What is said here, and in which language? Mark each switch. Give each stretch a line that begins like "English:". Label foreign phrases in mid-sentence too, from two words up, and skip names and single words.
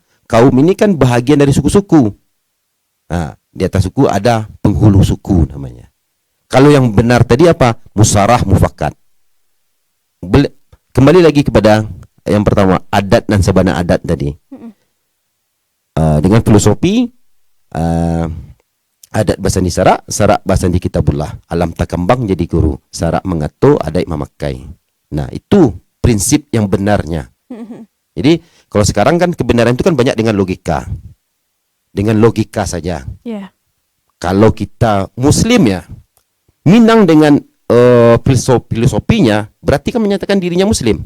Indonesian: Kaum ini kan bahagian dari suku-suku. Nah, di atas suku ada penghulu suku namanya. Kalau yang benar tadi apa? Musarah mufakat. Kembali lagi kepada yang pertama, adat dan
Minangkabau: sabana adat
Indonesian: tadi. Dengan filosofi
Minangkabau: adat basandi sarak, sarak basandi kitabullah. Alam takambang jadi guru, sarak mengatur, adat memakai.
Indonesian: Nah, itu prinsip yang benarnya. Jadi, kalau sekarang kan kebenaran itu kan banyak dengan logika. Dengan logika saja. Yeah. Kalau kita muslim ya, Minang dengan filosofinya berarti kan menyatakan dirinya muslim.